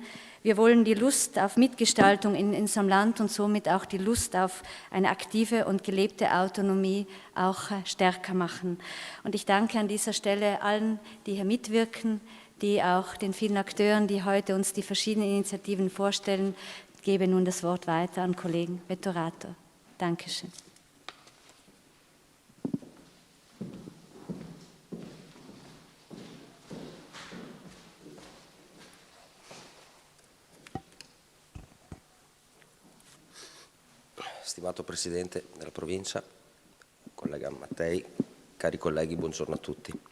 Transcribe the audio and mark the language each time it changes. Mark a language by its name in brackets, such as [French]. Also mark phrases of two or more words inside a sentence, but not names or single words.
[German] Wir wollen die Lust auf Mitgestaltung in unserem Land und somit auch die Lust auf eine aktive und gelebte Autonomie auch stärker machen. Und ich danke an dieser Stelle allen, die hier mitwirken, die auch den vielen Akteuren, die heute uns die verschiedenen Initiativen vorstellen. Ich gebe nun das Wort weiter an Kollegen Vettorato. Dankeschön. [Italian] Stimato Presidente della Provincia, collega Mattei, cari colleghi, buongiorno a tutti.